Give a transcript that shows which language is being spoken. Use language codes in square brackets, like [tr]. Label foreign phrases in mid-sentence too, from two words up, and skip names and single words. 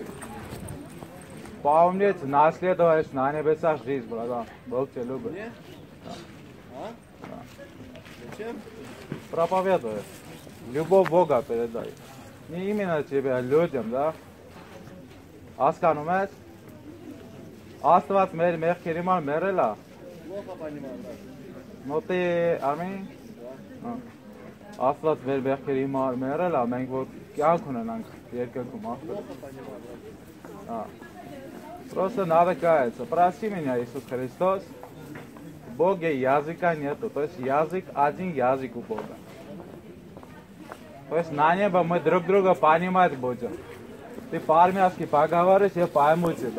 [ru] Поумнеть, наследуешь на небесах жизнь, братан. Бог тебя любит. Зачем? Проповедуешь. Любовь Бога передай. Не именно тебе, а людям, да? Аскан умеешь? [hy] Աստված մեր մեղքերի համար մեռել է։ [ru] Плохо понимаю, да. Но ты, [hy] ամին։ Աստված մեր մեղքերի համար մեռել է, մենք որ կյանք ունենանք երկնքում, [ru] Плохо понимаю, да. Просто надо каяться. Прости меня, Иисус Христос. В Боге языка нету. То есть язык, один язык у Бога. То есть на небо мы друг друга понимать будем. Ты по-армянски поговоришь, я пойму тебя.